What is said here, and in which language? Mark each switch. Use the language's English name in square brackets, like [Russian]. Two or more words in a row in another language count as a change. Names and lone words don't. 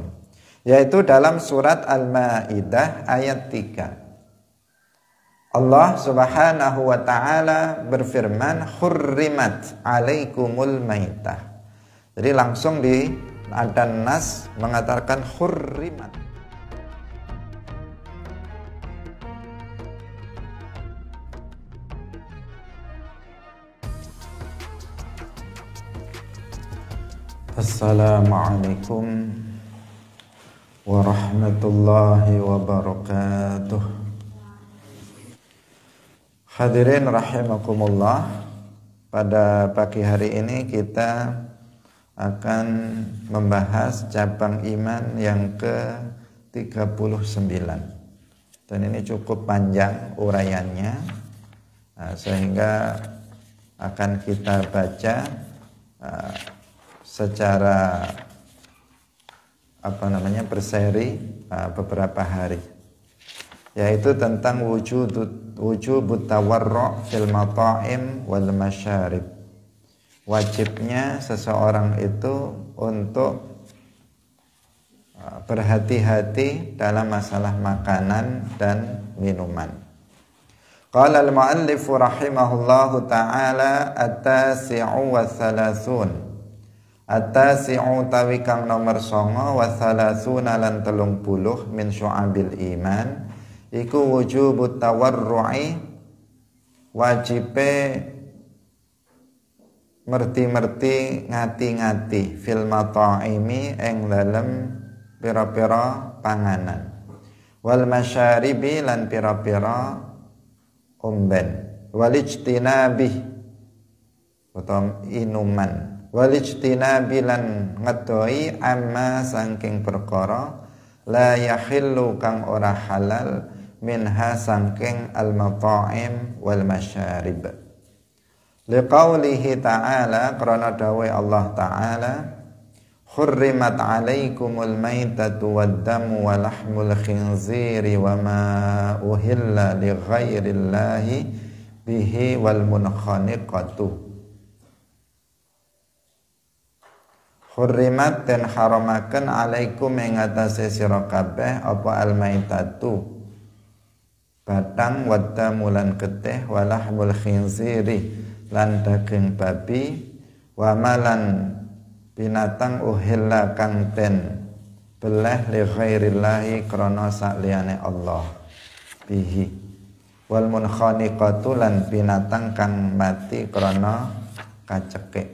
[Indonesian] Yaitu dalam surat Al-Maidah ayat 3. Allah [Arabic] سبحانه وتعالى [Indonesian] berfirman, [Arabic] "حرمت عليكم الميتة." [Indonesian] Jadi langsung ada nas mengatakan hurrimat. [Arabic] السلام عليكم ورحمة الله وبركاته. الحاضرين رحمكم الله, [Indonesian] pada pagi hari ini kita akan membahas cabang iman yang ke-39. Dan ini cukup panjang uraiannya, sehingga akan kita baca secara berseri beberapa hari, yaitu tentang [Arabic] وجوب التورع في المطاعم والمشارب. [Indonesian] Wajibnya seseorang itu untuk berhati-hati dalam masalah makanan dan minuman. [Arabic] قال المؤلف رحمه الله تعالى التاسع والثلاثون. [Javanese] At-tasi'u tawi kang nomor 9 [Arabic] وثلاثون [Javanese] lan 30 [Arabic] من شعب الإيمان [Javanese] iku [Arabic] وجوب التورع, [Javanese] wajibe merti-merti ngati-ngati [Arabic] في المطاعم [Javanese] ing dalem pira-pira panganan, [Arabic] والمشارب [Javanese] lan pira-pira umben, [Arabic] والاجتناب [Javanese] utawa inuman, [Arabic] والاجتناب [Javanese] lan ngedoi amma saking perkara [Arabic] لا يحل [Javanese] kang ora halal minha saking [Arabic] المطاعم والمشارب. لقوله تعالى, [Javanese] karena dawai [Arabic] الله تعالى حرمت عليكم الميتة والدم ولحم الخنزير وما أهل لغير الله به والمنخنقة. [Javanese] Hurrimat dan haramaken alaikum ing atase sira kabeh apa al-maitatu batang, waddamu lan getih, [Arabic] ولحم الخنزير [Javanese] lan daging babi, wamalan binatang uhilla kang den beleh [Arabic] لغير الله [Javanese] krana sakliyane Allah bihi, wal munkhaniqatu lan binatang kang mati krana kacekik.